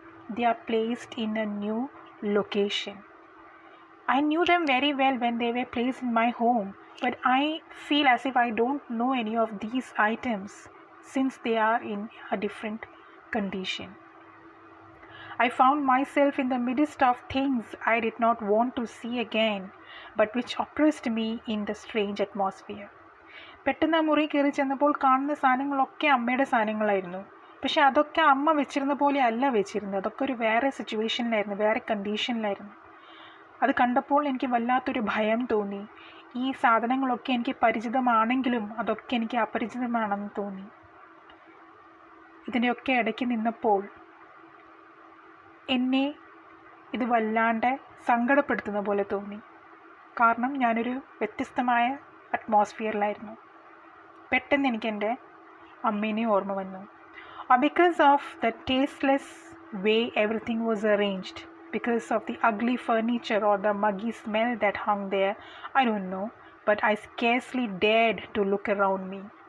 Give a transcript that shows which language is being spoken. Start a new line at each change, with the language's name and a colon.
English: They are placed in a new location. I knew them very well when they were placed in my home, but I feel as if I don't know any of these items since they are in a different condition. I found myself in the midst of things I did not want to see again, but which oppressed me in the strange atmosphere.
Malayalam: പെട്ടെന്ന് ആ മുറി കയറി ചെന്നപ്പോൾ കാണുന്ന സാധനങ്ങളൊക്കെ അമ്മയുടെ സാധനങ്ങളായിരുന്നു. പക്ഷെ അതൊക്കെ അമ്മ വെച്ചിരുന്ന പോലെ അല്ല വെച്ചിരുന്നത്. അതൊക്കെ ഒരു വേറെ സിറ്റുവേഷനിലായിരുന്നു, വേറെ കണ്ടീഷനിലായിരുന്നു. അത് കണ്ടപ്പോൾ എനിക്ക് വല്ലാത്തൊരു ഭയം തോന്നി. ഈ സാധനങ്ങളൊക്കെ എനിക്ക് പരിചിതമാണെങ്കിലും അതൊക്കെ എനിക്ക് അപരിചിതമാണെന്ന് തോന്നി. ഇതിൻ്റെയൊക്കെ ഇടയ്ക്ക് നിന്നപ്പോൾ എന്നെ ഇത് വല്ലാണ്ട് സങ്കടപ്പെടുത്തുന്ന പോലെ തോന്നി. കാരണം ഞാനൊരു വ്യത്യസ്തമായ അറ്റ്മോസ്ഫിയറിലായിരുന്നു. പെട്ടെന്ന് എനിക്ക് എൻ്റെ അമ്മേനെ ഓർമ്മ വന്നു.
English: Because of the tasteless way everything was arranged, because of the ugly furniture or the muggy smell that hung there, I don't know, but I scarcely dared to look around me.